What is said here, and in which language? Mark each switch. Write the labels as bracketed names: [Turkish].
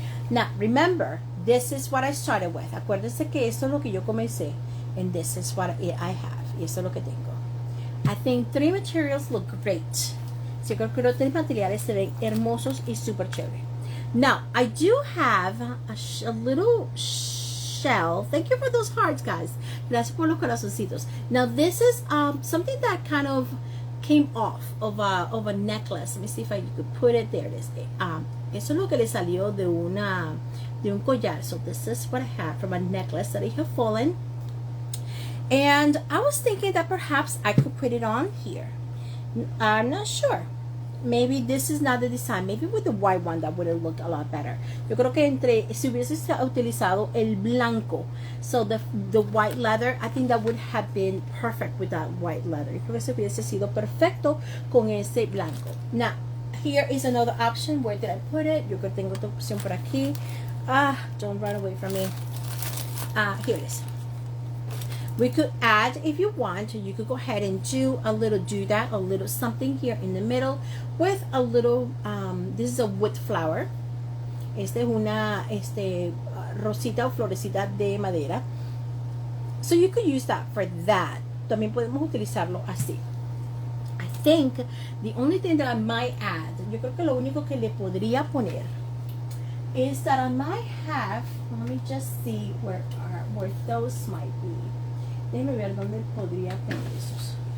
[English] Now, remember, this is what I started with. [Spanish] Acuérdense que esto es lo que yo comencé. [English] And this is what I have. [Spanish] Y esto es lo que tengo. [English] I think 3 materials look great. [Spanish] Yo creo que los 3 materiales se ven hermosos y super chévere. [English] Now, I do have a little shell. Thank you for those hearts, guys. [Spanish] Gracias por los corazoncitos. [English] Now, this is something that kind of came off of a necklace. Let me see if I could put it there. [Spanish] Eso es lo que le salió de un collar. [English] So this is what I have from a necklace that I have fallen. And I was thinking that perhaps I could put it on here. I'm not sure. Maybe this is not the design. Maybe with the white one that would have looked a lot better. [Spanish] Yo creo que si hubiese utilizado el blanco, [English] so the white leather, I think that would have been perfect with that white leather. [Spanish] Yo creo que se hubiese sido perfecto con ese blanco. [English] Now, here is another option. Where did I put it? [Spanish] Yo creo que tengo otra opción por aquí. [English] Don't run away from me. Here it is. We could add, if you want, you could go ahead and do a little something here in the middle with a little, this is a wood flower. [Spanish] Esta es una rosita o florecita de madera. [English] So you could use that for that. [Spanish] También podemos utilizarlo así. [English] I think the only thing that I might add, [Spanish] yo creo que lo único que le podría poner [English] is that I might have, let me just see where those might be. [Spanish] Déjame ver dónde podría poner esos.